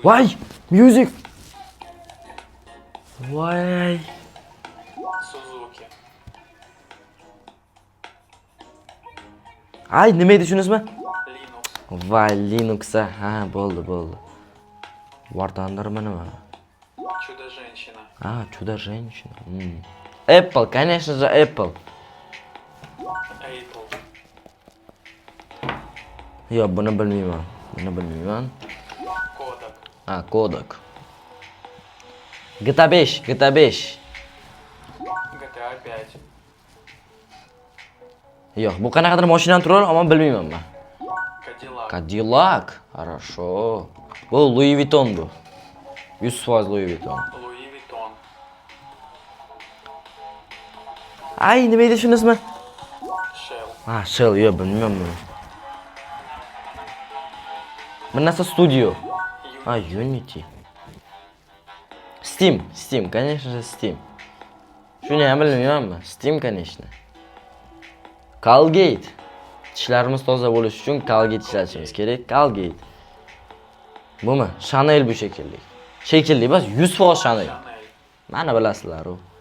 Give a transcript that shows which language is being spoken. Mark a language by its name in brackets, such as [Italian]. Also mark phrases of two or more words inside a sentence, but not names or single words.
[Uzbek] Vay, music. Vay. Suzuki. Ay, nima edi shunisi? Linux. Vay, Linux. Ha, bo'ldi. War Thundermi nima? Чудо-женщина. [Russian] Чудо-женщина. Apple, конечно же, Apple. [Uzbek] Yo, buni bilmayman. Kodak. Kodak. GTA 5. GTA 5. Yo'q, bu qanaqadir mashinani turar, ammo bilmayman men. Cadillac. Хорошо. Bu Louis Vuitton bu. 100% Louis Vuitton. Louis Vuitton. Ay, nima edi shunisi? Shell. Shell, yo'q, bilmayman buni. Bu narsa studio. Unity. [Russian] Steam, конечно же, Steam. [Uzbek] Shuni ham bilmayman. Steam, конечно. Colgate. Tishlarimiz toza bo'lishi uchun Colgate ishlatishimiz kerak. Colgate. Bumi? Chanel bu shekilli. Shekilli emas, 100% Chanel. Mana bilasizlar u.